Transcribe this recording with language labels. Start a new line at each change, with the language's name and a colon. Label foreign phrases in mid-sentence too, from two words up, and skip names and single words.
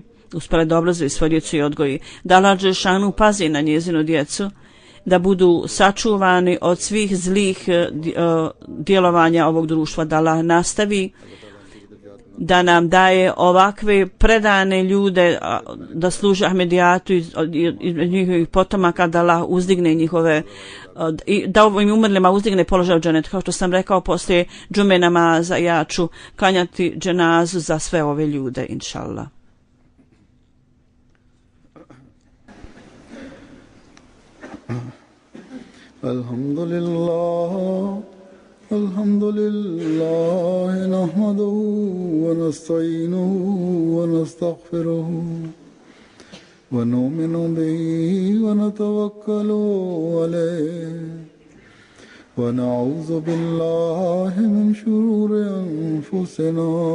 Bosnian: Uspjela da obrazuje svoju djecu i odgoji. Da Allah dželešanu pazi na njezinu djecu, da budu sačuvani od svih zlih djelovanja ovog društva, da Allah nastavi da nam daje ovakve predane ljude da služe Ahmedijatu i njihovih potomaka, da Allah uzdigne njihove i da ovim umrlima uzdigne položaj u dženetu. Kao što sam rekao, poslije džume namaza ja ću klanjati dženazu za sve ove ljude, inšallah.
Arabic: Alhamdulillah الحمد لله نحمده ونستعينه ونستغفره ونؤمن به ونتوكل عليه ونعوذ بالله من شرور أنفسنا